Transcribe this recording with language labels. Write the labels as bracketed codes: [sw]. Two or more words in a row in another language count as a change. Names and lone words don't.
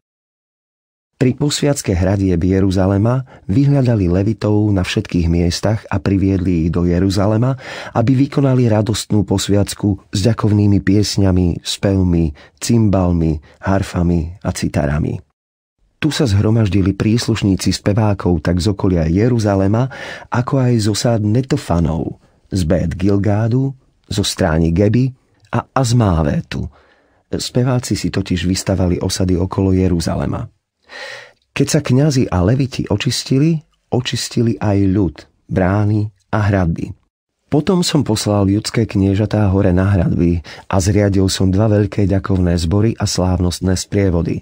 [sk] Pri posviacke hradieb Jeruzalema vyhľadali Levitov na všetkých miestach a priviedli ich do Jeruzalema, aby vykonali radostnú posviacku s ďakovnými piesňami, spevmi, cymbalmi, harfami a citarami. Tu sa zhromaždili príslušníci spevákov tak z okolia Jeruzalema, ako aj zo sád Netofanov, z Bét Gilgádu, zo stráni Geby a Azmávétu. Speváci si totiž vystavali osady okolo Jeruzalema. Keď sa kňazi a leviti očistili aj ľud, brány a hradby. Potom som poslal judské kniežatá hore na hradby a zriadil som 2 veľké ďakovné zbory a slávnostné sprievody.